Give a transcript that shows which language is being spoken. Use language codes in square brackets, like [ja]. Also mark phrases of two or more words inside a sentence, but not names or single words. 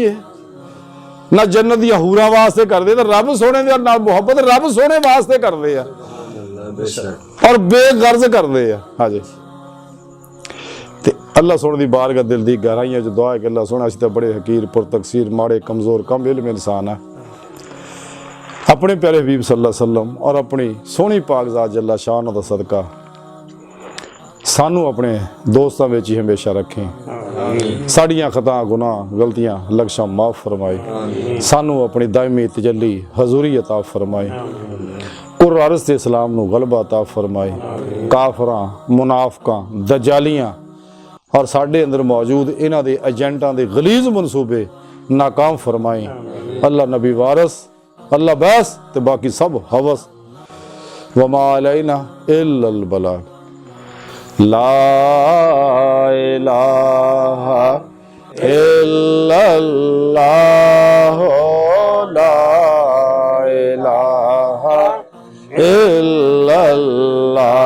[pa] ਇਹ ਨਾ ਜੰਨਤ ਦੀਆਂ ਹੂਰਾਂ ਵਾਸਤੇ ਕਰਦੇ, ਤਾਂ ਰੱਬ ਸੋਹਣੇ ਦੇ ਨਾਲ ਮੁਹੱਬਤ ਰੱਬ ਸੋਹਣੇ ਵਾਸਤੇ ਕਰਦੇ ਆ, ਔਰ ਬੇਗਰਜ਼ ਕਰਦੇ ਆ। ਹਾਂਜੀ, ਤੇ ਅੱਲਾ ਸੋਹਣੇ ਦੀ ਬਾਰਗਾਹ ਦਿਲ ਦੀ ਗਹਿਰਾਈਆਂ 'ਚ ਦੁਆ ਹੈ ਕਿ ਅੱਲਾ ਸੋਹਣਾ, ਅਸੀਂ ਤਾਂ ਬੜੇ ਹਕੀਰ ਪੁਰ ਤਕਸੀਰ ਮਾੜੇ ਕਮਜ਼ੋਰ ਕਮ ਇਲਮ ਇਨਸਾਨ ਹੈ। ਆਪਣੇ ਪਿਆਰੇ ਹਬੀਬ [ar] صلى الله عليه وسلم [pa] ਔਰ ਆਪਣੀ ਸੋਹਣੀ ਪਾਕ ਜ਼ਾਤ ਜੱਲਾ ਸ਼ਾਨ ਦਾ ਸਦਕਾ ਸਾਨੂੰ ਆਪਣੇ ਦੋਸਤਾਂ ਵਿੱਚ ਹੀ ਹਮੇਸ਼ਾ ਰੱਖੇ। ਸਾਡੀਆਂ ਖਤਾ ਗੁਨਾਹ ਗਲਤੀਆਂ ਲਗਸ਼ਾਂ ਮਾਫ ਫਰਮਾਏ, ਸਾਨੂੰ ਆਪਣੀ ਦਾਇਮੀ ਤਜੱਲੀ ਹਜ਼ੂਰੀ ਅਤਾ ਫਰਮਾਏ, ਕੁਰਆਰਸ ਤੇ ਇਸਲਾਮ ਨੂੰ ਗਲਬਾ ਅਤਾ ਫਰਮਾਏ, ਕਾਫਰਾਂ ਮੁਨਾਫਕਾਂ ਦਜਾਲੀਆਂ ਔਰ ਸਾਡੇ ਅੰਦਰ ਮੌਜੂਦ ਇਹਨਾਂ ਦੇ ਏਜੰਟਾਂ ਦੇ ਗਲੀਜ਼ ਮਨਸੂਬੇ ਨਾਕਾਮ ਫਰਮਾਏ। ਅੱਲਾ ਨਬੀ ਵਾਰਸ, ਅੱਲਾ ਬਸ, ਤੇ ਬਾਕੀ ਸਭ ਹਵਸ। [ar] وما علينا إلا البلاغ, لا إله إلا الله, لا إله إلا الله.